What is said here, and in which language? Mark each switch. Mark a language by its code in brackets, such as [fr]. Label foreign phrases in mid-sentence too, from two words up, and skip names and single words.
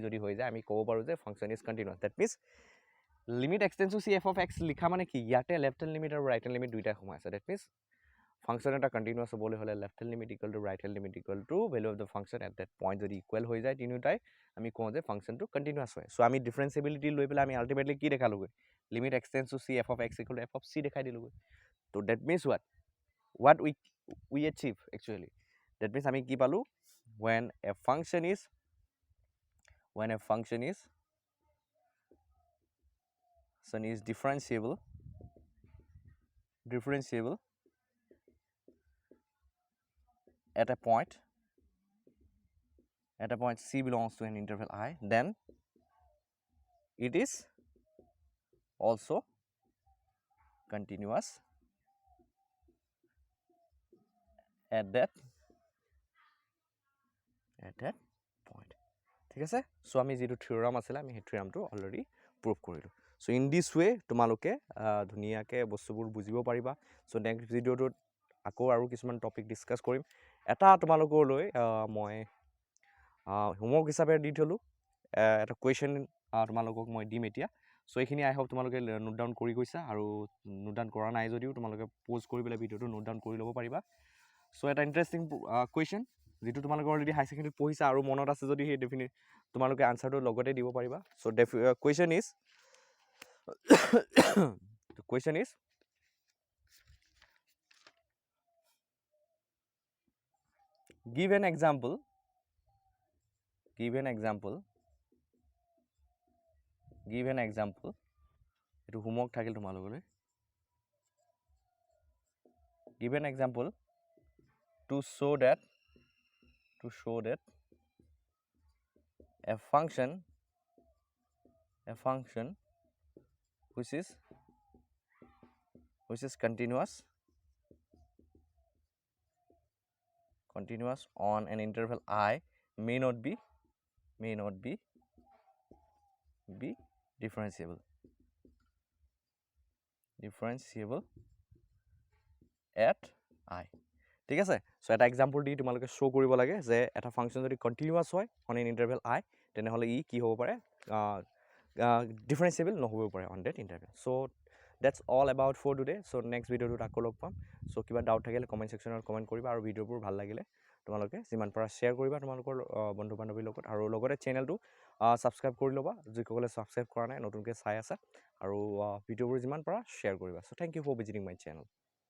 [as] যদি হৈ যায় আমি ক'ব পাৰোঁ যে [en] function is continuous that means limit x tends to c f of x [as] লিখা মানে কি ইয়াতে [en] left hand limit [as] আৰু [en] right hand limit [as] দুইটাই সোমাই আছে [en] that means function [as] এটা কণ্টিনিউৱাছ হ'বলৈ হ'লে [en] left hand limit equal to right hand limit equal to value of the function at that point [as] যদি ইকুৱেল হৈ যায় তিনিওটাই আমি কওঁ যে ফাংচনটো কণ্টিনিউৱাছ হয় চ' আমি ডিফাৰেঞ্চিয়েবিলিটি লৈ পেলাই আমি আল্টিমেটলি কি দেখালোগৈ [en] limit x tends to c f of x equal to f of c [as] দেখাই দিলোগৈ ত' [en] that means what we achieve actually that means [as] আমি কি পালোঁ [en] when a function is differentiable at a point c belongs to an interval I then it is also continuous at that point [as] ঠিক আছে চ' আমি যিটো থিয়ৰাম আছিলে আমি সেই থিয়ৰামটো অলৰেডি প্ৰুভ কৰিলোঁ চ' [en] in this way [as] তোমালোকে ধুনীয়াকৈ বস্তুবোৰ বুজিব পাৰিবা চ' নেক্সট ভিডিঅ'টোত আকৌ আৰু কিছুমান টপিক ডিছকাছ কৰিম এটা তোমালোকলৈ মই হোমৱৰ্ক হিচাপে দি থ'লোঁ এটা কুৱেশ্যন তোমালোকক মই দিম এতিয়া চ' এইখিনি [en] I hope [as] তোমালোকে [en] note down [as] কৰি গৈছা আৰু [en] note down [as] কৰা নাই যদিও তোমালোকে প'জ কৰি পেলাই ভিডিঅ'টো [en] note down [as] কৰি ল'ব পাৰিবা চ' এটা ইণ্টাৰেষ্টিং কুৱেশ্যন যিটো তোমালোকে অলৰেডি হাই ছেকেণ্ডেৰীত পঢ়িছা আৰু মনত আছে যদি সেই তোমালোকে আনচাৰটো লগতে দিব পাৰিবা চ' [en] question is give an example [as] এইটো হোমৱৰ্ক থাকিল তোমালোকলৈ [en] give an example to show that a function which is continuous on an interval I may not be differentiable at I [as] ঠিক আছে চ' এটা এক্সাম্পল দি তোমালোকে শ্ব' কৰিব লাগে যে এটা ফাংচন যদি কণ্টিনিউৱাছ হয় [en] on an interval [as] I তেনেহ'লে ই কি হ'ব পাৰে ডিফাৰেঞ্চিয়েবল নহ'ব পাৰে [en] on that interval [as] চ' [en] that's all about for today [as] চ' নেক্সট ভিডিঅ'টোত আকৌ লগ পাম চ' কিবা ডাউট থাকিলে কমেণ্ট ছেকশ্যনত কমেণ্ট কৰিবা আৰু ভিডিঅ'বোৰ ভাল লাগিলে তোমালোকে যিমান পাৰা শ্বেয়াৰ কৰিবা তোমালোকৰ বন্ধু বান্ধৱীৰ লগত আৰু লগতে চেনেলটো ছাবস্ক্ৰাইব কৰি ল'বা যিসকলে ছাবস্ক্ৰাইব কৰা নাই নতুনকৈ চাই আছা আৰু ভিডিঅ'বোৰ যিমান পাৰা শ্বেয়াৰ কৰিবা চ' [en] thank you for visiting my channel